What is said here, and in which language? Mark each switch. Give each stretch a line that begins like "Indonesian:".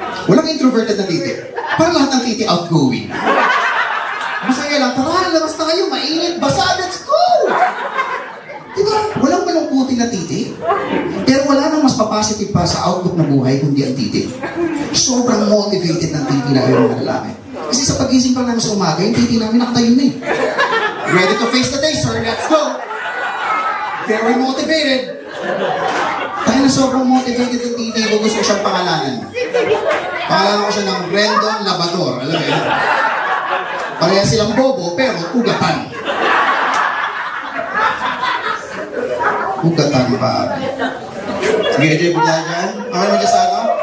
Filipino: Walang introverted na titi. Parang lahat ng titi outgoing. Masaya lang, tara, labas tayo, mainit, basa,
English: let's go!
Filipino: Diba? Walang malungkutin na titi. Pero wala nang mas pa-positive pa sa outlook ng buhay kundi ang titi. Sobrang motivated ng titi na yung mga lalaki. Kasi sa pagising pa namin sa umaga, yung titi namin nakatayo na eh.
English: Ready to face the day, sir, let's go! Very motivated.
Filipino: Dahil na sobrang motivated ng titi ko, gusto ko siyang pangalanan. Pangalanan ko siya ng Brendon Labador, alam mo yun? Pareha silang bobo, pero ugatan. Ugatan pa. Sige, enjoy po tayo dyan. Okay mo dyan sa ano?